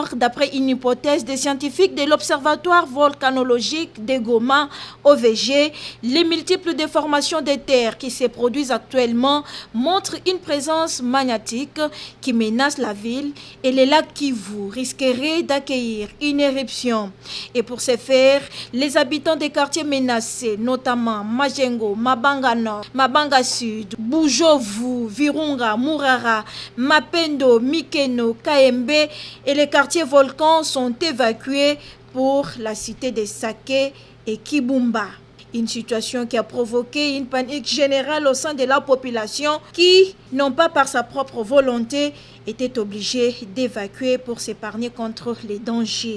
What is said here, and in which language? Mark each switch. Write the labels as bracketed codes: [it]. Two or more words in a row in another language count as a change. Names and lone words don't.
[fr] D'après une hypothèse des scientifiques de l'Observatoire volcanologique de Goma, OVG, les multiples déformations des terres qui se produisent actuellement montrent une présence magnétique qui menace la ville et les lacs Kivu risqueraient d'accueillir une éruption. Et pour ce faire, les habitants des quartiers menacés, notamment Majengo, Mabanga Nord, Mabanga Sud, Bujovu, Virunga, Mourara, Mapendo, Mikeno, Kaembe et les quartiers volcans sont évacués pour la cité de Saké et Kibumba. Une situation qui a provoqué une panique générale au sein de la population qui, non pas par sa propre volonté, était obligée d'évacuer pour s'épargner contre les dangers.